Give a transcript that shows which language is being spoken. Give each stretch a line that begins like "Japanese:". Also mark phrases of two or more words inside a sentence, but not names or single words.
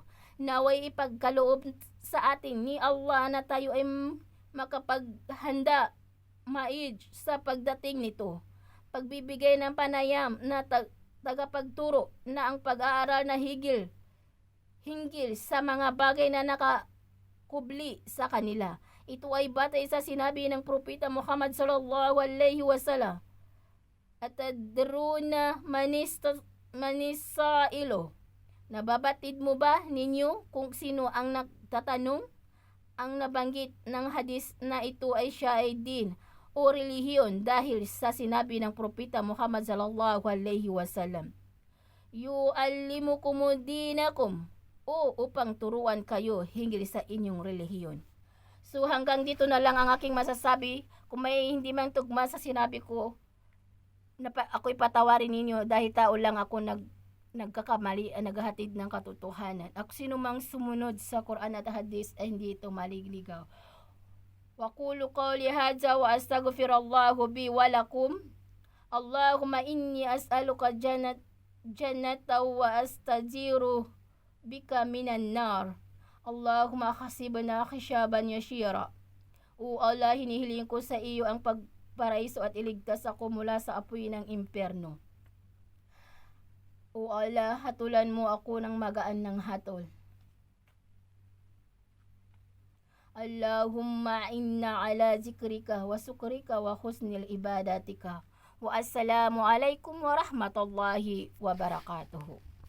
Filipino: Naway ipagkaloob sa atin ni Allah na tayo ay makapaghanda maid sa pagdating nito. Pagbibigay ng panayam na tagapagturo na ang pag-aaral na hinggil sa mga bagay na nakakubli sa kanila. Ito ay batay sa sinabi ng propeta Muhammad
Arabic: صلى الله عليه وسلم, أتدرون من السائل,
Filipino: nababatid mo ba ninyo kung sino ang nagtatanong? Ang nabanggit ng hadis na ito ay siya ay din o relihiyon dahil sa sinabi ng propeta Muhammad
Arabic: صلى الله عليه وسلم,
Filipino: yu'allimukumudinakum, o upang turuan kayo hinggil sa inyong relihiyon. So hanggang dito na lang ang aking masasabi. Kung may hindi man tugma sa sinabi ko, ako'y patawarin ninyo dahil tao lang ako nagkakamali, naghahatid ng katotohanan. Ako sino mang sumunod sa Quran at Hadis ay hindi ito maligligaw.
Arabic: وأقول قولي هذا وأستغفر الله لي ولكم. اللهم إني أسألك الجنة وأستجير بك من النار. اللهم حاسبنا حسابا يسيرا.
Filipino: O Allah, hinihiling ko sa iyo ang pagparaiso at iligtas ako mula sa apoy ng impyerno. O Allah, hatulan mo ako ng magaan ng hatol.
Arabic: اللهم أعنا على ذكرك وشكرك وحسن عبادتك. والسلام عليكم ورحمة الله وبركاته.